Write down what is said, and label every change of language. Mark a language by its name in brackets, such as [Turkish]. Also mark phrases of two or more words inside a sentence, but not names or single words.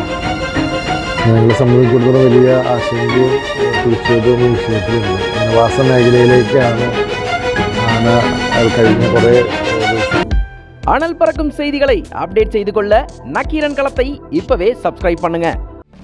[Malayalam] ഞങ്ങളെ സംബന്ധിച്ചിടത്തോളം വലിയ ആശങ്കയും തീർച്ചയായിട്ടും ഈ വിഷയത്തിലുണ്ട്. ജനവാസ മേഖലയിലേക്കാണ് ആന കഴിഞ്ഞ കുറേ [Tamil] அனல் பறக்கும் செய்திகளை அப்டேட் செய்து கொள்ள நக்கீரன் களத்தை இப்பவே சப்ஸ்கிரைப் பண்ணுங்க.